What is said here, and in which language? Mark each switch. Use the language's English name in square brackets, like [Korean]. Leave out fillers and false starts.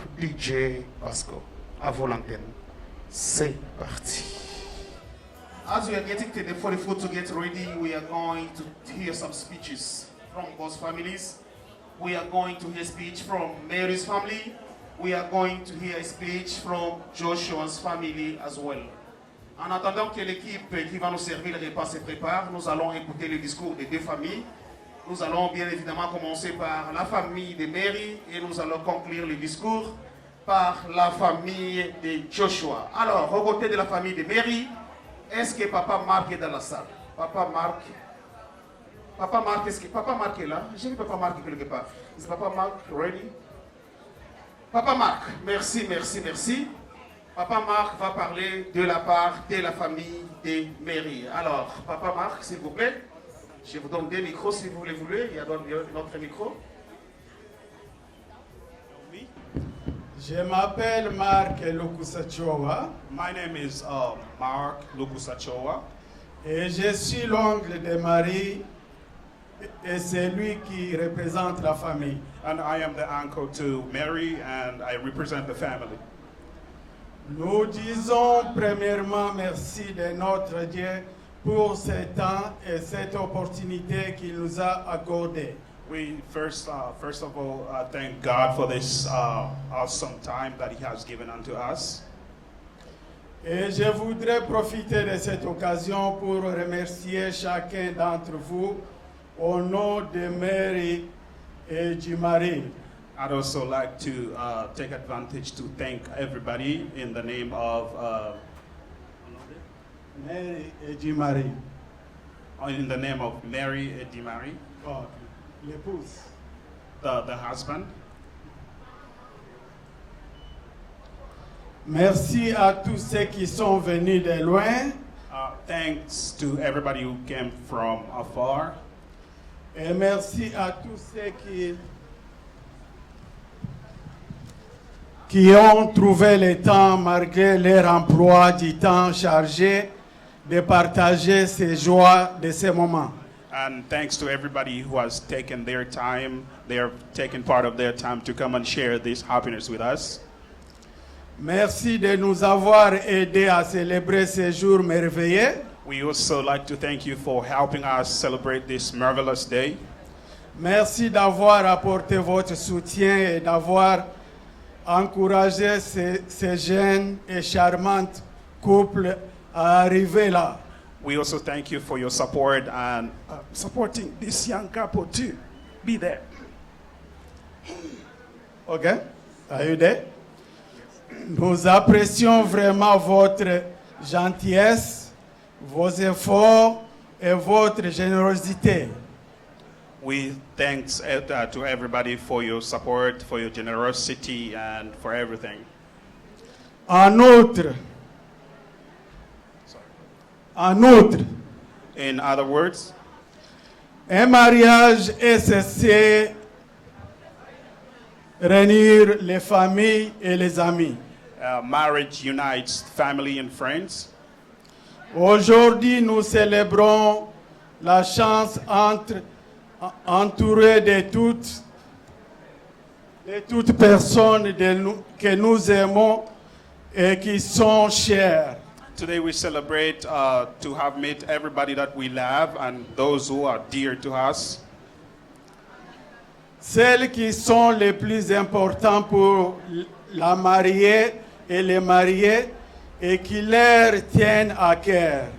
[French] DJ Pasco, à vos l'antenne. C'est parti. [English] As we are getting to the 44 to get ready, we are going to hear some speeches from both families. We are going to hear a speech from Mary's family. We are going to hear a speech from Joshua's family as well. [French] En attendant que l'équipe qui va nous servir le repas se prépare, nous allons écouter le discours des deux familles. Nous allons bien évidemment commencer par la famille de Mary et nous allons conclure le discours par la famille de Joshua. Alors, au côté de la famille de Mary, est-ce que Papa Marc est dans la salle? Papa Marc, est-ce que Papa Marc est là? J'ai vu Papa Marc quelque part. [English] Is Papa Marc ready? [French] Papa Marc, merci. Papa Marc va parler de la part de la famille de Mary. Alors, Papa Marc, s'il vous plaît, je vous donne 2 micros si vous les voulez. Il y a notre micro. Je m'appelle Marc Lukusachowa [English] My name is Mark Lukusachowa, [French] et je suis l'oncle de Marie et c'est lui qui représente la famille. [English] and I am the uncle to Mary, and I represent the family. [French] Nous disons premièrement merci de notre Dieu pour ce temps et cette opportunité qu'il nous a accordée. [English] We first of all thank God for this awesome time that He has given unto us. [French] Et je voudrais profiter de cette occasion pour remercier chacun d'entre vous au nom de Mary et du Marie. [English] I'd also like to take advantage to thank everybody in the name of [French] Mary et du Marie. Mary et Di Marie, Oh, l'épouse. [English] the husband. [French] Merci à tous ceux qui sont venus de loin [English] Thanks to everybody who came from afar. [French] et merci à tous ceux qui ont trouvé le temps, malgré leur emploi du temps chargé, de partager ces joies de ces moments. [English] And thanks to everybody who has taken their time, they are taking part of their time to come and share this happiness with us. [French] Merci de nous avoir aidés à célébrer ces jours merveilleux. [English] We also like to thank you for helping us celebrate this marvelous day. [French] Merci d'avoir apporté votre soutien et d'avoir encouragé ces jeunes et charmantes couples à arriver là. [English] We also thank you for your support and supporting this young couple to be there. OK? Are you there? [French] Nous apprécions vraiment votre gentillesse, vos efforts et votre générosité. [English] We thanks to everybody for your support, for your generosity, and for everything. [French] En outre, [English] In other words, [French] un mariage est censé réunir les familles et les amis. [English] marriage unites family and friends. [French] Aujourd'hui, nous célébrons la chance entourée de toutes personnes que nous aimons et qui sont chères. [English] Today we celebrate to have met everybody that we love and those who are dear to us. [French] Celles qui sont les plus importantes pour la mariée et les mariés et qui leur tiennent à cœur.